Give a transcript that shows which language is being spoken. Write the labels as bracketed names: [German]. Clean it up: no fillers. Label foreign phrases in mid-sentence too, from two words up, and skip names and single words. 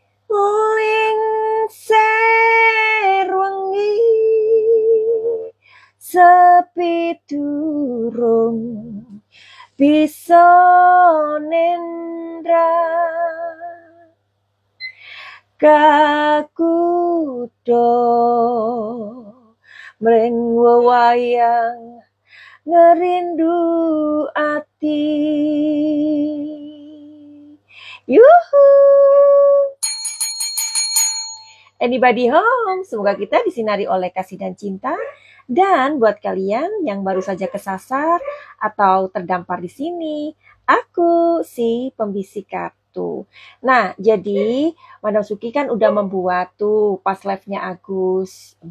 [Javanese] Lengser wengi sepi durung bisa nendra kakudo mring wewayang ngerindu ati. Yuhu. [English] Anybody home? [Indonesian] Semoga kita disinari oleh kasih dan cinta. Dan buat kalian yang baru saja kesasar atau terdampar di sini, aku si pembisik kartu. Nah, jadi Madam Suki kan udah membuat tuh pas live-nya Agus B.